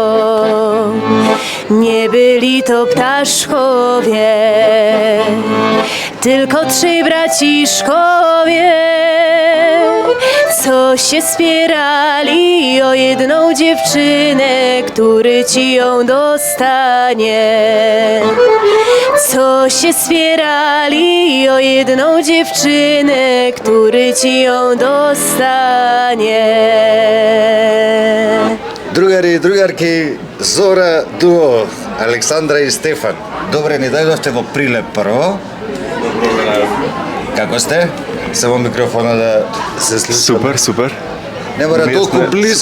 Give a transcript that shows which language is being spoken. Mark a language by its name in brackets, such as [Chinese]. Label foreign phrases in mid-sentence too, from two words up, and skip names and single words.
[Polish] Nie byli to ptaszkowie, tylko trzej braciszkowie, co się spierali o jedną dziewczynę, który ci ją dostanie. Co się spierali o jedną dziewczynę, który ci ją dostanie. [Macedonian] Другари и другарки, Зора дуо, Александра и Стефан. Добре ни дојдовте во Прилеп прво. Како сте? Само микрофона да се слуша. Супер, супер. Не мора толку близко.